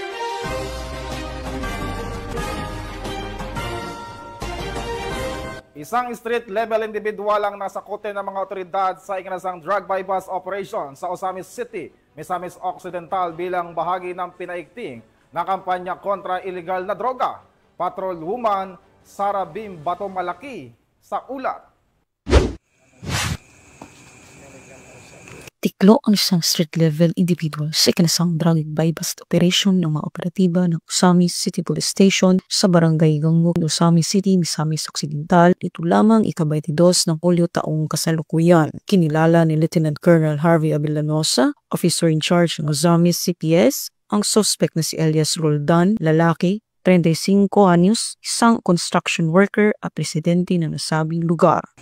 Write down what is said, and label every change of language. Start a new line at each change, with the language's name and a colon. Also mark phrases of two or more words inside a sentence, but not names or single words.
Filipino: Isang
English: street-level individual
Filipino: ang nasakote ng mga otoridad sa ikinasang
English: drug bypass operation
Filipino: sa Osamis City, Misamis Occidental bilang bahagi ng pinaigting na kampanya kontra illegal na droga. Patrolwoman Sara Bim Bato Malaki sa ulat. Natiklo ang isang
English: street-level individual
Filipino: sa ikinasang
English: drug buy-bust operation
Filipino: ng mga operatiba ng Osamis City Police Station sa Barangay Gangog, Osamis City, Misamis Occidental. Ito lamang ika-22 ng Hulyo taong kasalukuyan. Kinilala ni Lieutenant Colonel Harvey Avellanosa,
English: officer in charge
Filipino: ng Osamis CPS, ang suspect na si Elias Roldan, lalaki, 35 anyos, isang
English: construction worker
Filipino: at residente ng nasabing lugar.